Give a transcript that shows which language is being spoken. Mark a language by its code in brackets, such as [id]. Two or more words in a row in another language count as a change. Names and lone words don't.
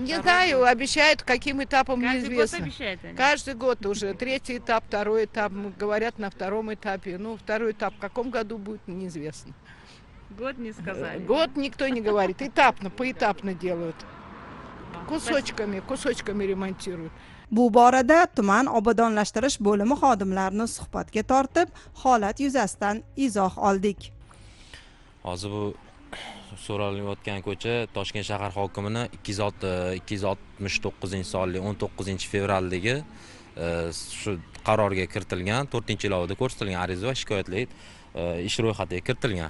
[ru] Не знаю, обещают, каким этапом неизвестно. Каждый год обещают они. Каждый год уже. 3-й этап, 2-й этап. Говорят, на 2-м этапе. 2-й этап в каком году будет, неизвестно. Год не сказали. Год никто не говорит. Этапно, поэтапно делают. Кусочками ремонтируют. [uz] Bu borada tuman obodonlashtirish bo'limi xodimlarini suhbatga tortib, holat yuzasidan izoh oldik. Hozir bu so'ralayotgan ko'cha Toshkent shahar hokimining 269-sonli 19-fevraldagi shu qarorga kiritilgan 4-ilovida ko'rsatilgan ariza va shikoyatlar ish ro'yxatiga kiritilgan.